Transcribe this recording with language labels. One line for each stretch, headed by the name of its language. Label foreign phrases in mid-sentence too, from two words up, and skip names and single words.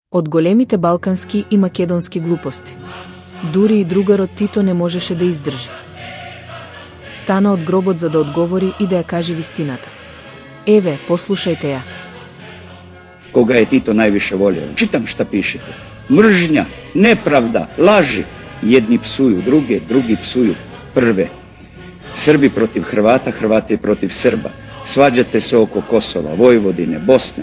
Macedonian: Од големите балкански и македонски глупости. Дури и другарот Тито не можеше да издржи. Стана од гробот за да одговори и да ја каже вистината. Еве, послушајте ја.
Serbian: Koga je Tito najviše volio? Čitam šta pišete. Mržnja, nepravda, laži. Jedni psuju druge, drugi psuju prve. Srbi protiv Hrvata, Hrvati protiv Srba. Svađate se oko Kosova, Vojvodine, Bosne.